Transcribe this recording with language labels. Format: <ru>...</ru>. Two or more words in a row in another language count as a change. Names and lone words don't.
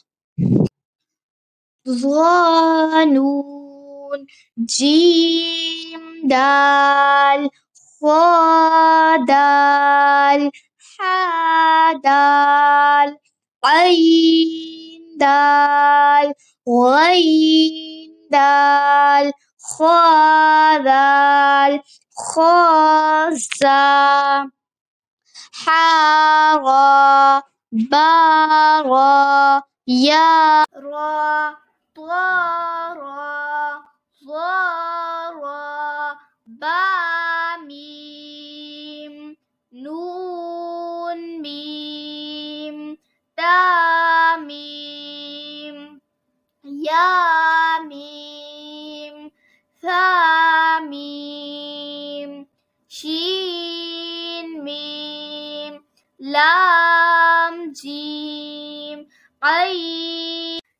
<ar>زا نون جيم دال خا دال حا دال عين دال غين دال خا دال خا زا ها گا با گا يا را طا را ظا را با ميم نون ميم تا ميم يا ميم ثا ميم شين ميم لام جيم عين</ar>